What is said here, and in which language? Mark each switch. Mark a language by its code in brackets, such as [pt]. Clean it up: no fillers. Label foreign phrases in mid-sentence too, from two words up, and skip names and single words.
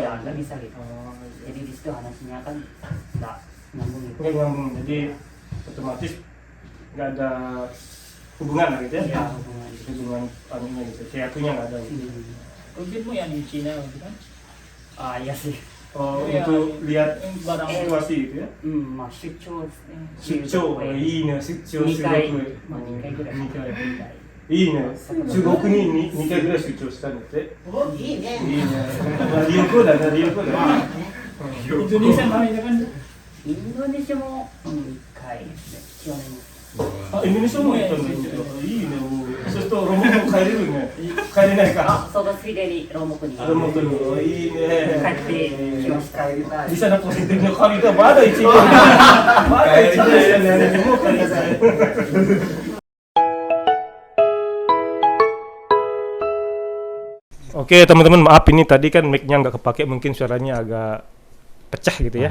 [id] ya nggak bisa gitu jadi di situ anaknya kan nggak nyambung gitu Nggak nyambung. Jadi otomatis nggak ada hubungan lah gitu ya. ya hubungan gitu. Hubungan anunya gitu. Keyakunya nggak ada gitu. mungkin mo yang di Cina gitu kan Iya sih Oh, Iya, untuk lihat barang situasi gitu ya. [ja] まあ出張ですね出張、いいね、出張すごく。 2回まあ2回ぐらい 2回。 2回いいね。中国に2回ぐらい出張したんだって。いいね。いいね。旅行だな、旅行だな。 [id] Indonesia kami itu kan [ja] インドネシアも1回ですね去年あ、インドネシアも行ったんだ。いいね。そうするとロモコ帰れるね。帰れないか。そのついでにロモコにロモコに。いいね。帰ってきました [id] Bisa na positifnya kali itu mana itu? Mana itu ya? Mau kali saya. Oke teman-teman, maaf ini tadi kan mic-nya nggak kepake, mungkin suaranya agak pecah gitu ya.